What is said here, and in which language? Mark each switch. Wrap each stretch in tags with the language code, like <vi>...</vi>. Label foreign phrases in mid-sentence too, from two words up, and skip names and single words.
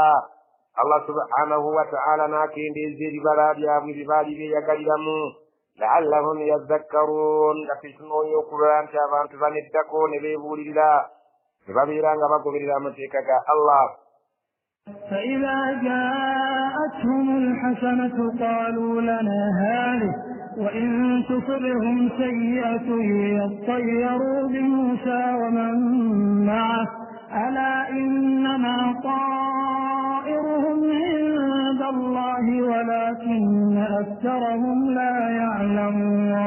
<ar>الله سبحانه وتعالى</ar> <lg>n'akendeeza ebibala byabwe bye baali beeyagaliramu</lg> <ar>لعلهم يذكرون</ar> <lg>nga tetunoonya okulaba nti abantu baneddako ne beebuulirira ne babeera nga bagoberera amateeka ga Allah.</lg> <ar>فإذا جاءتهم الحسنة قالوا لنا هذه وإن تصبهم سيئة يطيروا بموسى ومن معه ألا إنما طائرهم عند الله ولكن أكثرهم لا يعلمون.</ar>